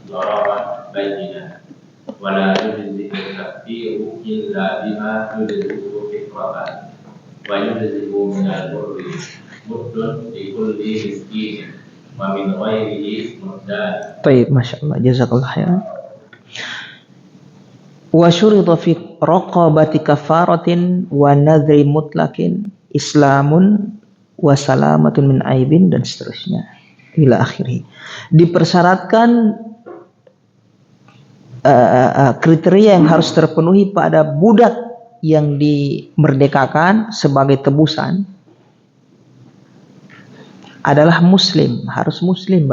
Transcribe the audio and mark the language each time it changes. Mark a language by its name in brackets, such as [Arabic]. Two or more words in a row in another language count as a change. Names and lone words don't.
[Arabic] ضررا بينة ولا يجزئ التكفير إلا بما يجزئ فطرة ويجزئ من البر مد لكل مسكين ومن غيره مدان. [Indonesian] Baik, masyaallah, [Arabic] جزاك الله خيرا. وشرط في رقبة كفارة ونذر مطلق إسلام وسلامة من عيب, [Indonesian] dan seterusnya [Arabic] إلى آخره. [Indonesian] Dipersyaratkan kriteria yang harus terpenuhi pada budak yang dimerdekakan sebagai tebusan adalah muslim, harus muslim.